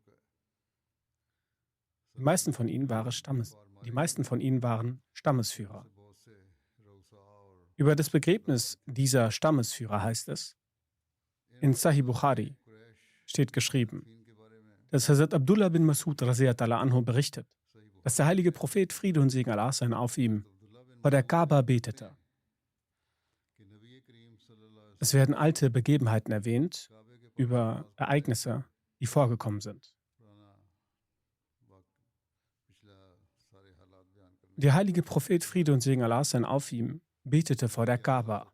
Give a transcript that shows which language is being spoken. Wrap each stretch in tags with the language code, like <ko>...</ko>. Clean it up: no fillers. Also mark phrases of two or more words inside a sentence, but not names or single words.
<de>Die meisten von ihnen waren Stammesführer. Über das Begräbnis dieser Stammesführer heißt es, in Sahih Bukhari steht geschrieben, dass Hazrat Abdullah bin Masud</de> <ar>رضي الله عنه</ar> <de>berichtet, dass der heilige Prophet Friede und Segen Allah sein auf ihm vor der Kaaba betete. Es werden alte Begebenheiten erwähnt über Ereignisse, die vorgekommen sind. Der heilige Prophet Friede und Segen Allah sein auf ihm betete vor der Kaaba.</de>